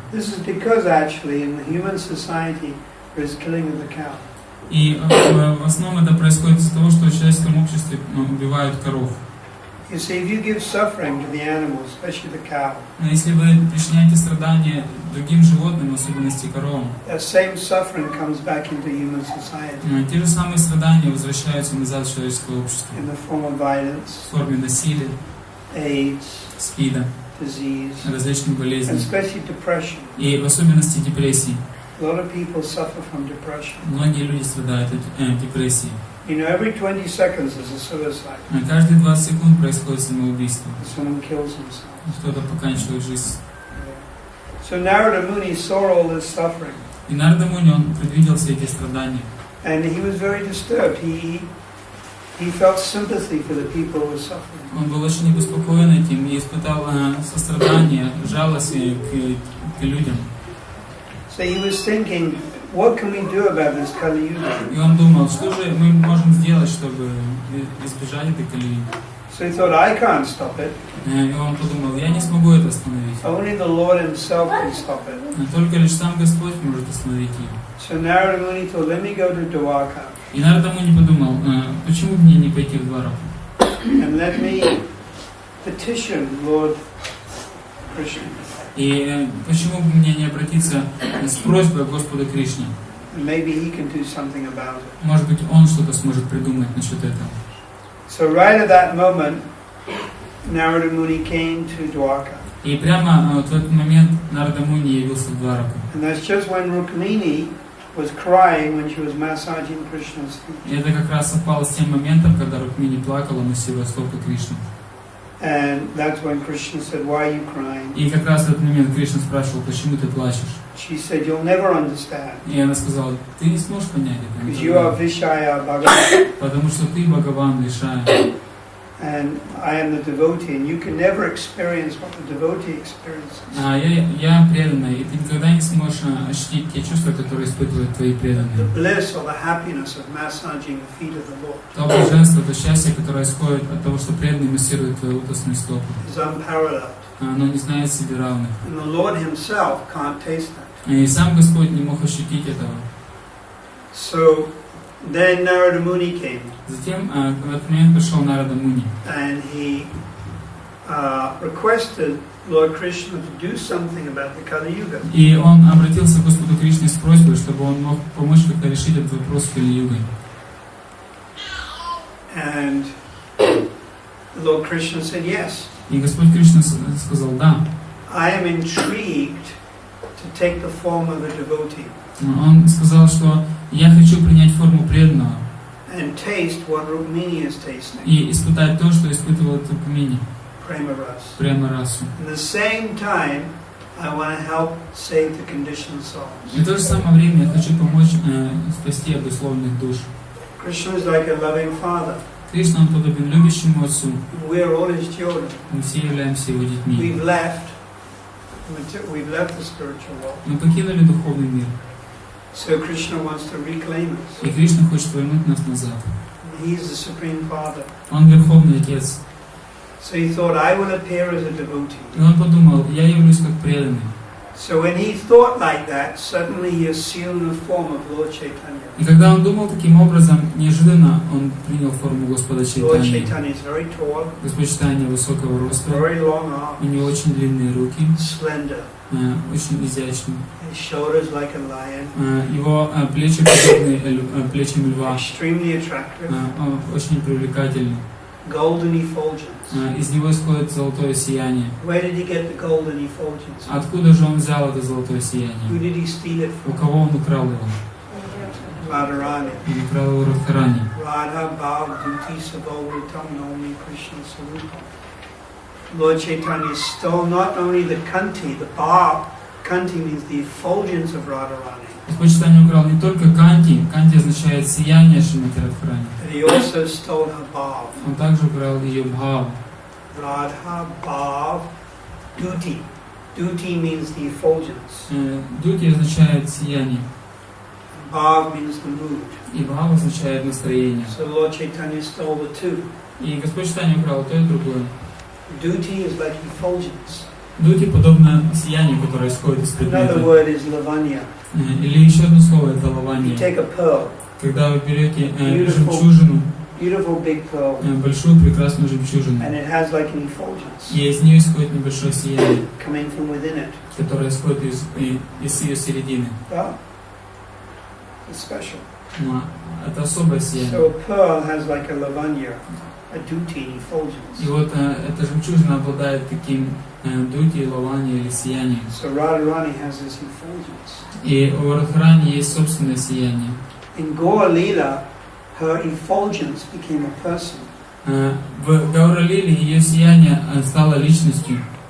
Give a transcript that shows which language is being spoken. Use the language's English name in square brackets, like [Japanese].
[English] This is because actually in the human society there is killing of the cow. [Russian] И в основном это происходит из-за того, что в человеческом обществе убивают коров. [English] You see, if you give suffering to the animals, especially the cow, [Russian] если вы причиняете страдания другим животным, в особенности коровам, [English] that same suffering comes back into human society. [Russian] Те же самые страдания возвращаются назад в человеческое общество. [English] In the form of violence, [Russian] в форме насилия, [English] AIDS, [Russian] СПИДа, [English] disease, [Russian] различных болезней, [English] and especially depression. [Russian] И в особенности депрессии. [English] A lot of people suffer from depression. [Russian] Многие люди страдают от депрессии. [English] You know, every 20 seconds there's a suicide. [Russian] Каждые 20 секунд происходит самоубийство. [English] Someone kills himself. [Russian] Кто-то поканчивает жизнь. [English] So Narada Muni saw all this suffering. [Russian] И Нарада Муни, он предвидел все эти страдания. [English] And he was very disturbed. He felt sympathy for the people who were suffering. [Russian] Он был очень обеспокоен этим и испытал сострадание, жалость к людям. [English] So he was thinking, what can we do about this Kali Yuga? [Russian] И он думал, что же мы можем сделать, чтобы избежать этой колеи. [English] So he thought, I can't stop it. [Russian] И он подумал, я не смогу это остановить. [English] Only the Lord Himself can stop it. [Russian] Только лишь сам Господь может остановить ее. [English] So Narada Muni thought, let me go to Dwarka. [Russian] И Нарада Муни подумал, почему бы мне не пойти в Двараку? [English] And let me petition Lord Krishna. [Russian] И почему бы мне не обратиться с просьбой к Господу Кришне? [English] Maybe he can do something about it. [Russian] Может быть, он что-то сможет придумать насчет этого. [English] So right at that moment, Narada Muni came to Dwarka. [Russian] И прямо вот в этот момент Нарада Муни явился в Двараку. [English] And that's just when Rukmini was crying when she was massaging Krishna's feet. [Russian] И это как раз совпало с тем моментом, когда Рукмини плакала, массируя стопы Кришны. [English] And that's when Krishna said, "Why are you crying?" [Russian] И как раз в этот момент Кришна спрашивал, почему ты плачешь? [English] She said, "You'll never understand." [Russian] И она сказала, ты не сможешь понять это. [English] Because you are Vishaya Bhagavan. [Russian] Потому что ты Бхагаван, Вишая. [English] And I am the devotee, and you can never experience what the devotee experiences. [Russian] Я преданный, и ты никогда не сможешь ощутить те чувства, которые испытывают твои преданные. [English] The bliss or the happiness of massaging the feet of the Lord. [Russian] То блаженство, то счастье, которое исходит от того, что преданный массирует твои лотосные стопы. [English] Is unparalleled. [Russian] Оно не знает себе равных. [English] And the Lord Himself can't taste that. [Russian] И сам Господь не мог ощутить этого. [English] So then Narada Muni came. [Russian] Затем в этот момент пришел Нарада Муни. [English] And he requested Lord Krishna to do something about the Kali Yuga. [Russian] И он обратился к Господу Кришне с просьбой, чтобы он мог помочь как-то решить этот вопрос с Кали-югой. [English] And Lord Krishna said yes. [Russian] И Господь Кришна сказал да. [English] I am intrigued to take the form of a devotee. [Russian] Он сказал, что я хочу принять форму преданного. [English] And taste what Rukmini is tasting. [Russian] И испытать то, что испытывал Рукмини. Према расу. [English] At the same time, I want to help save the conditioned souls. [Russian] И в то же самое время я хочу помочь спасти обусловленных душ. [English] Krishna is like a loving father. [Russian] Кришна, он подобен любящему отцу. [English] We are all his children. [Russian] Мы все являемся его детьми. [English] We've left the spiritual world. [Russian] Мы покинули духовный мир. [English] So Krishna wants to reclaim us. [Russian] И Кришна хочет вернуть нас назад. [English] He is the supreme father. [Russian] Он верховный отец. [English] So he thought, I will appear as a devotee. [Russian] И он подумал, я явлюсь как преданный. [English] So when he thought like that, suddenly he assumed the form of Lord Chaitanya. [Russian] И когда он думал таким образом, неожиданно он принял форму Господа [English] Lord [Russian] Чайтаньи. [English] Chaitanya is very tall, [Russian] Господь Чайтаньи высокого роста, [English] very long [Russian] у него [English] arms, [Russian] очень длинные руки, [English] slender. [Russian] очень изящный. [English] His shoulders like a lion. [Russian] Его плечи подобны плечам льва, [English] Extremely attractive. [Russian] очень привлекательный. [English] Golden effulgence. [Russian] Из него исходит золотое сияние. [English] Where did he get the golden effulgence? [Russian] Откуда же он взял это золотое [English] Who [Russian] сияние? [English] did he steal it [Russian] У [English] from? [Russian] кого он украл его? [English] Radharani. [Russian] Он украл его Радхарани. [Sanskrit] Radha Bhav Duti Sabhavritam Naumi Krishna Sarupam. [English] Lord Chaitanya stole not only the kanti, the bhav. Kanti means the effulgence of Radharani. [Russian] Господь Чайтаньи украл не только канти, канти означает сияние Шримати Радхарани. [English] But he also stole her bhav. [Russian] Он также украл ее бхав. [Sanskrit] Radha Bhav Duti. [English] Duti means the effulgence. [Russian] Дути означает сияние. [English] Bhav means the mood. [Russian] И бхав означает настроение. [English] So Lord Chaitanya stole the two. [Russian] И Господь Чайтаньи украл то и другое. [English] Duti is like effulgence. [Russian] Дути подобно сиянию, которое исходит из [English] Another word is lavanya. [Russian] Или еще одно слово это [English] You [Russian] лавание. [English] take a pearl, [Russian] Когда вы берете жемчужину, [English] beautiful big pearl, [Russian] большую прекрасную жемчужину, [English] and it has like an effulgence [Russian] и из нее исходит небольшое сияние, [English] coming from within it. [Russian] которое исходит из ее середины. [English] Wow, it's special. [Russian] Это особое сияние. [English] So a pearl has like a lavanya, a duti, effulgence. [Russian] И вот эта жемчужина обладает таким дути, лавани или сиянием. [English] So Radharani has this effulgence. [Russian] И у Радхарани есть собственное сияние. [English] In Gaura Lila, her effulgence became a person. [Russian] В Гауралиле ее сияние стало личностью.